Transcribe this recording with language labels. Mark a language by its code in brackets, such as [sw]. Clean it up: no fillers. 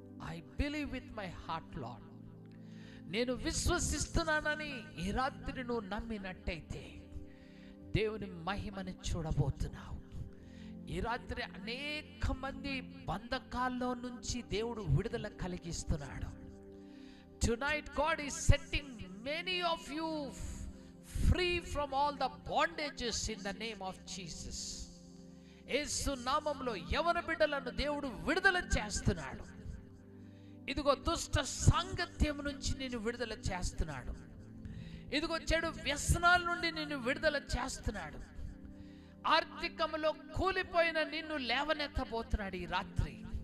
[en] I believe with my heart Lord. [te] నేను విశ్వసిస్తున్నానని ఈ రాత్రి నువ్వు నమ్మినట్టయితే దేవుని మహిమని చూడబోతున్నావు. ఈ రాత్రి అనేక మంది బంధకాల్లో నుంచి దేవుడు విడుదల కలిగిస్తున్నాడు. [en] Tonight God is setting many of you free from all the bondages in the name of Jesus. [te] యేసు నామములో యవన బిడ్డలను దేవుడు విడుదల చేస్తున్నాడు. ఇదిగో దుష్ట సాంగత్యం నుంచి నిన్ను విడుదల చేస్తున్నాడు. ఇదిగో చెడు వ్యసనాల నుండి నిన్ను విడుదల చేస్తున్నాడు. ఆర్థికంలో కూలిపోయిన నిన్ను లేవనెత్తబోతున్నాడు ఈ రాత్రి.